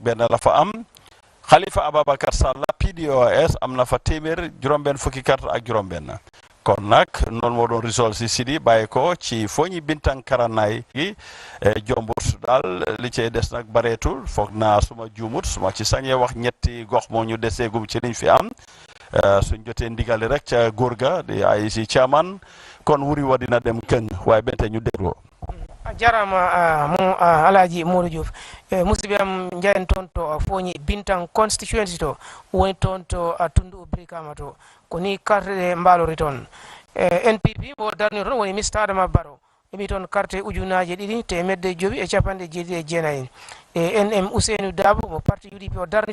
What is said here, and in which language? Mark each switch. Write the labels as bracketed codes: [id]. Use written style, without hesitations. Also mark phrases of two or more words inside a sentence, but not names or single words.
[wo] benn la fa am Khalifa Ababakar Sall PDOIS am na fa téeméer juróom-benn fukki karta ak juróom-benn kon nag noonu moo doon result si Sidi bàyyi ko ci fooñi Bintang Karanay gi jombut daal li cay des nag bareetul foog naa suma juumut suma ci sañee wax ñetti gox moo ñu deseegum ci liñ fi am suñ jotee ndigali rek ca góor ga di IEC chairman kon wuri wa dina dem kenn waaye bente ñu dégloo [ff] jarama mo Alaji Modou Diouf musidɓe am jayen toon to foñi Bintang constituency to woni toon to tundu Brikama to ko ni carte ɗe mbalori toon NPP mo darni toon woni Mr. Adama Barrow heɓi toon carte ujunaje ɗiɗi temedde joyi e capanɗe jeeɗiɗi e jeenayyi NM Ousseynou Dabo mo parti UDP o darni